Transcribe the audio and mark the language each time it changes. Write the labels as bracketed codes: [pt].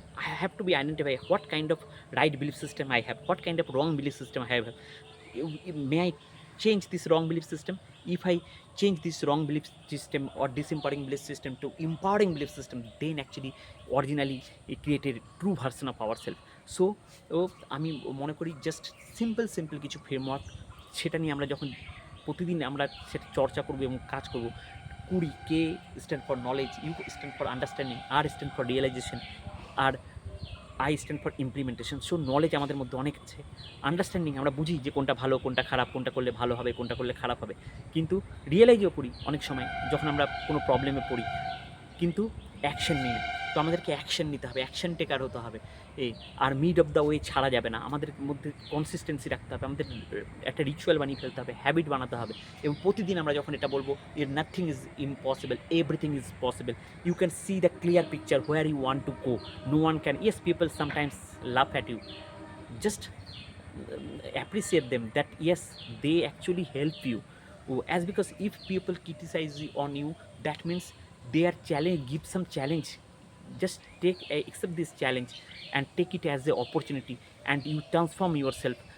[en] I have to be identify what kind of right belief system I have, what kind of wrong belief system I have. May I change this wrong belief system? If I change this wrong belief system or disempowering belief system to empowering belief system, then actually originally it created a true version of ourselves. [bn] So আমি মনে করি just simple কিছু framework, সেটা নিয়ে আমরা যখন প্রতিদিন আমরা সেটা চর্চা করবো এবং কাজ করবো। [en] 20 K stand for knowledge, U stand for understanding, R stand for realisation, আর I stand for implementation. [bn] So knowledge আমাদের মধ্যে অনেক আছে, আন্ডারস্ট্যান্ডিং আমরা বুঝি যে কোনটা ভালো, কোনটা খারাপ, কোনটা করলে ভালো হবে, কোনটা করলে খারাপ হবে, কিন্তু রিয়েলাইজও করি অনেক সময় যখন আমরা কোনো প্রবলেমে পড়ি, কিন্তু অ্যাকশন নিই না। তো আমাদেরকে অ্যাকশন নিতে হবে, অ্যাকশন টেকার হতে হবে। আর [en] mid of the way [bn] ছাড়া যাবে না, আমাদের মধ্যে কনসিস্টেন্সি রাখতে হবে, আমাদের একটা রিচুয়াল বানিয়ে ফেলতে হবে, হ্যাবিট বানাতে হবে। এবং প্রতিদিন আমরা যখন এটা বলবো, [en] Nothing is impossible, everything is possible, you can see the clear picture where you want to go, no one can. Yes, people sometimes laugh at you, just appreciate them, that yes, they actually help you. As because if people criticize on you, that means they are give some challenge. Just accept this challenge and take it as an opportunity, and you transform yourself.